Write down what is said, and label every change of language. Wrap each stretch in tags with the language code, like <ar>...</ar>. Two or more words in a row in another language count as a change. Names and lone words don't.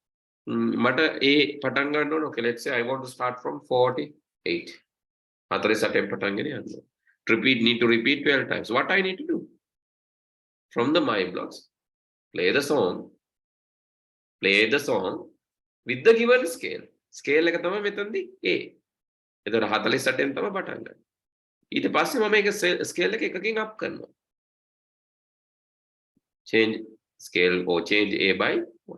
<en>Okay, let's say I want to start from 48. Need to repeat 12 times. What I need to do? From the my blocks, play the song with the given scale.</en> <si>Scale එක තමයි මෙතනදී A. එතකොට 48න් තමයි පටන් ගන්න. ඊට පස්සේ මම මේක scale එක එකකින් up කරනවා.</si> <en>Change scale or change A by 1.</en>